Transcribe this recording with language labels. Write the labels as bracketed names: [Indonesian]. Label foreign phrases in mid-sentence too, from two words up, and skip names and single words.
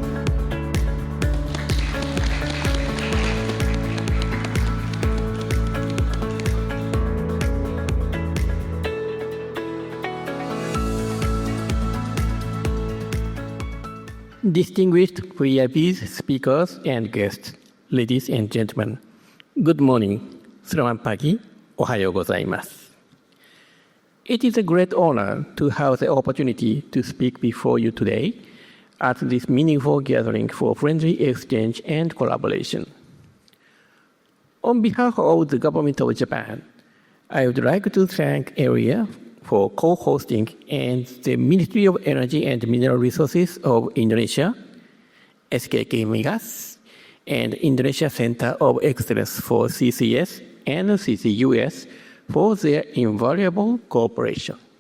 [English] Distinguished VIPs, speakers, and guests, ladies and gentlemen, good morning. [Indonesian] Selamat pagi. [Japanese] おはようございます. [English] It is a great honor to have the opportunity to speak before you today at this meaningful gathering for friendly exchange and collaboration. On behalf of the Government of Japan, I would like to thank ERIA for co-hosting and the Ministry of Energy and Mineral Resources of Indonesia, SKK Migas, and Indonesia Center of Excellence for CCS and CCUS for their invaluable cooperation.